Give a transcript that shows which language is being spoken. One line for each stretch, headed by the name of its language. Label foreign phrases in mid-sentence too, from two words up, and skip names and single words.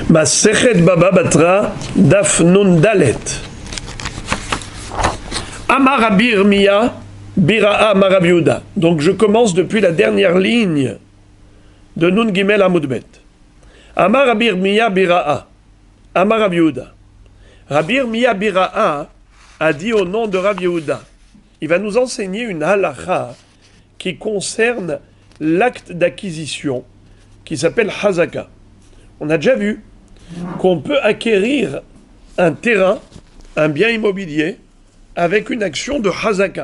Hebrew: מסכת בבא בתרא, דף נ"ד. אמר רבי ירמיה, בירא אמר רבי יהודה.
French: Donc je commence depuis la dernière ligne de
Hebrew: נ"ג עמוד ב. אמר רבי ירמיה, בירא אמר רבי יהודה.
French: Rabbi Yirmiya Bira'a a dit au nom de Rabbi Yehuda. Il va nous enseigner une halakha qui concerne l'acte d'acquisition qui s'appelle Hazaka. On a déjà vu qu'on peut acquérir un terrain, un bien immobilier, avec une action de Hazaka.